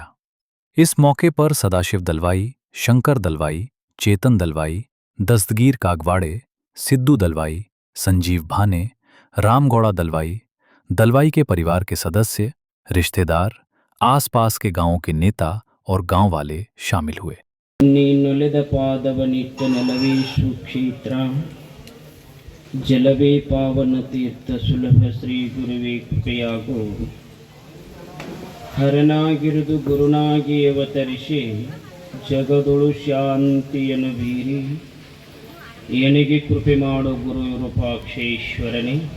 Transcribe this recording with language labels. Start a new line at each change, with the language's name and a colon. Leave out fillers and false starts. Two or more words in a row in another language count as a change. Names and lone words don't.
Hindi: इस मौके पर सदाशिव दलवाई, शंकर दलवाई, चेतन दलवाई, दस्तगीर कागवाड़े, सिद्धू दलवाई, संजीव भाने, रामगौड़ा दलवाई, दलवाई के परिवार के सदस्य, रिश्तेदार, आसपास के गांवों के नेता और गांव वाले शामिल हुए।
Kannada: ನೀನೊಲೆದ ಪಾದವನಿಟ್ಟ ನೆಲವೇ ಸುಕ್ಷೇತ್ರ ಜಲವೇ ಪಾವನ ತೀರ್ಥ ಸುಲಭ ಶ್ರೀ ಗುರುವೇ ಕೃಪೆಯಾಗೋ ಹರನಾಗಿರುವುದು ಗುರುನಾಗಿ ಅವತರಿಸಿ ಜಗದೊಳು ಶಾಂತಿಯನ್ನು ಬೀರಿ ಏನಿಗೆ ಕೃಪೆ ಮಾಡೋ ಗುರು ವಿರೂಪಾಕ್ಷೇಶ್ವರನೇ